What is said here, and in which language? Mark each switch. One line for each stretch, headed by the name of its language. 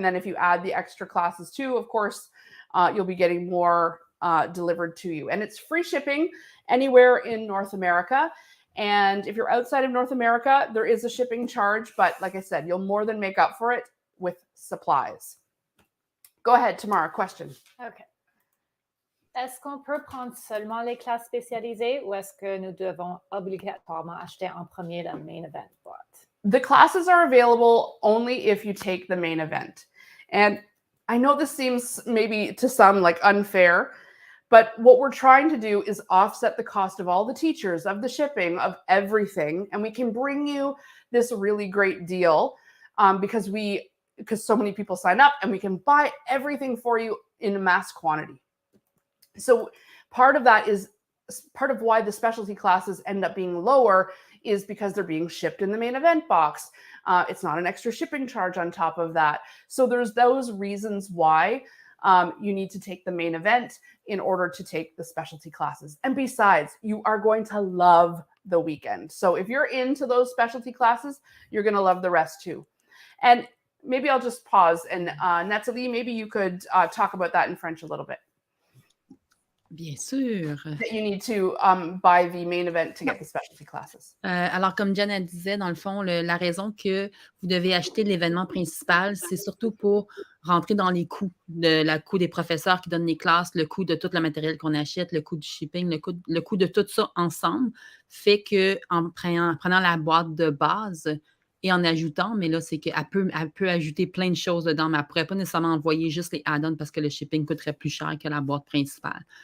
English: And then if you add the extra classes too, of course, you'll be getting more delivered to you. And it's free shipping anywhere in North America. And if you're outside of North America, there is a shipping charge. But like I said, you'll more than make up for it with supplies. Go ahead, Tamara, question. OK.
French: Est-ce qu'on peut prendre seulement les classes spécialisées ou est-ce que nous devons obligatoirement acheter en premier la main event boîte?
English: The classes are available only if you take the main event. And I know this seems maybe to some like unfair, but what we're trying to do is offset the cost of all the teachers, of the shipping, of everything. And we can bring you this really great deal because so many people sign up, and we can buy everything for you in a mass quantity. So part of why the specialty classes end up being lower is because they're being shipped in the main event box. It's not an extra shipping charge on top of that. So there's those reasons why you need to take the main event in order to take the specialty classes. And besides, you are going to love the weekend. So if you're into those specialty classes, you're going to love the rest too. And maybe I'll just pause. And Nathalie, maybe you could talk about that in French a little bit.
French: Bien sûr.
English: that you need to buy the main event to get the specialty classes?
French: Alors, comme Jen elle disait, dans le fond, la raison que vous devez acheter l'événement principal, c'est surtout pour rentrer dans les coûts, le coût des professeurs qui donnent les classes, le coût de tout le matériel qu'on achète, le coût du shipping, le coût de tout ça ensemble, fait qu'en prenant la boîte de base et en ajoutant, mais là, c'est qu'elle peut ajouter plein de choses dedans, mais elle ne pourrait pas nécessairement envoyer juste les add-ons parce que le shipping coûterait plus cher que la boîte principale.